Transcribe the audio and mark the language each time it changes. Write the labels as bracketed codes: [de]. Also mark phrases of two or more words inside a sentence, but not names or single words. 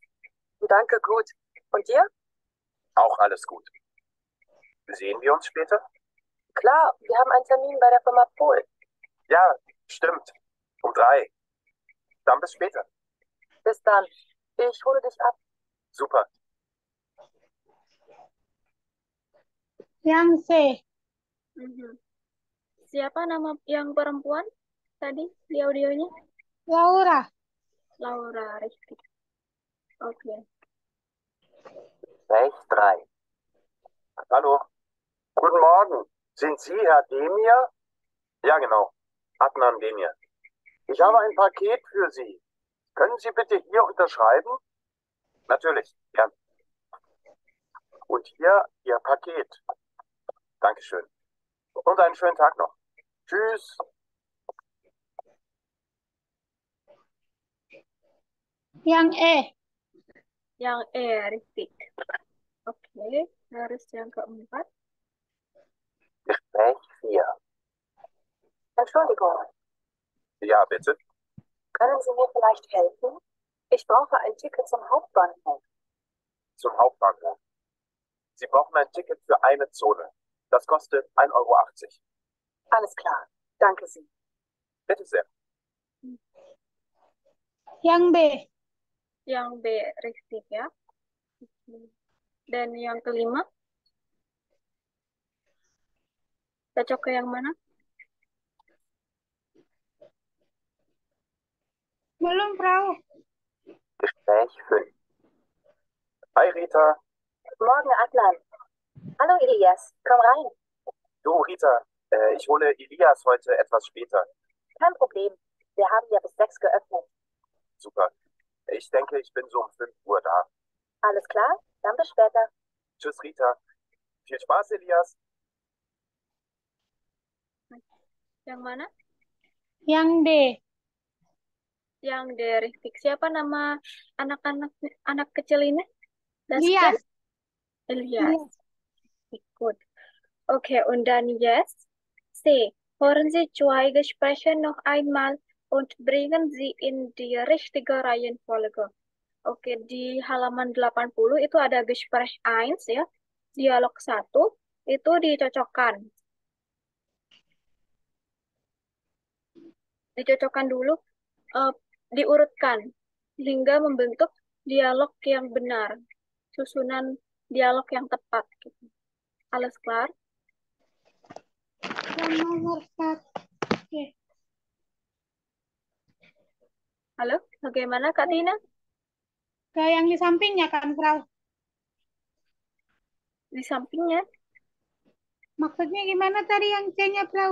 [de] Danke, gut. Und dir? Auch alles gut. Sehen wir uns später? Klar, wir haben einen Termin bei der Firma Pohl. Ja, stimmt. Um 3. Dann bis später. Bis dann. Ich hole dich ab. Super. [id] Yang C, Siapa nama yang perempuan tadi di audionya? Laura. [de] Laura, richtig. Oke. Gespräch 3. Hallo. Guten Morgen. Sind Sie Herr Demir? Ja, genau. Adnan Demir. Ich habe ein Paket für Sie. Können Sie bitte hier unterschreiben? Natürlich, gern. Und hier Ihr Paket. Dankeschön. Und einen schönen Tag noch. Tschüss. [id] Yang E, Yang E, richtig. Oke, harus yang keempat. [de] Gespräch 4. Entschuldigung, Ja, bitte. können Sie mir vielleicht helfen? Ich brauche ein Ticket zum Hauptbahnhof. Zum Hauptbahnhof. Sie brauchen ein Ticket für eine Zone. Das kostet 1,80 Euro. Alles klar. Danke Sie. Bitte sehr. [id] yang B, Yang B, richtig ya. Dan yang kelima, cocok ke yang mana? belum, [de] Frau. Gespräch 5. Hi Rita. Morgen, Adnan. Hallo, Elias. Komm rein. Du Rita, ich hole Elias heute etwas später. Kein Problem. Wir haben ja bis 6 geöffnet. Super. Ich denke, ich bin so um 5 Uhr da. Alles klar? Dann bis später. Tschüss Rita. Viel Spaß, Elias. [id] Yang mana? Yang D, Yang D, richtig. Siapa nama anak-anak anak kecil ini? Lias. [de] Elias. Gut. Okay, und dann jetzt C. Hören Sie zwei Gespräche noch einmal und bringen Sie in die richtige Reihenfolge. [id] Oke, di halaman 80 itu ada Gespräch 1 ya. Dialog 1 itu dicocokkan. Dicocokkan dulu, diurutkan hingga membentuk dialog yang benar, susunan dialog yang tepat. Gitu. [de] Alles klar? [id] Yang nomor 1. Oke. Halo, bagaimana Kak Tina? Ke yang di sampingnya kan, Frau? Di sampingnya. Maksudnya gimana tadi yang C-nya, Frau?